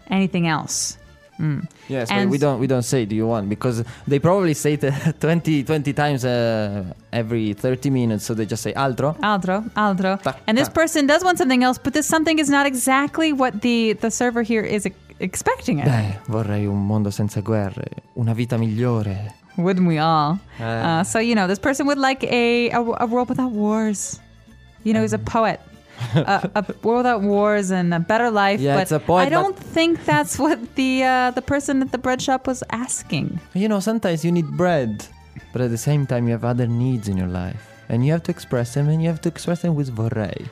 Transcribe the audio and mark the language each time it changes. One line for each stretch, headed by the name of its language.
English: Anything else. Mm. Yes, and but we don't say do you want, because they probably say it 20 times every 30 minutes, so they just say altro.
Italian: Altro, altro.
English: And this person does want something else, but this something is not exactly what the server here is expecting.
Italian: Beh, vorrei un mondo senza guerre, una vita migliore.
English: Wouldn't we all? So, you know, this person would like a world without wars. You know, he's a poet. a world without wars and a better life. Yeah, but it's a point, I don't but think that's what the person at the bread shop was asking. You know, sometimes you need bread, but at the same time you have other needs in your life, and you have to express them, and you have to express them with vorrei.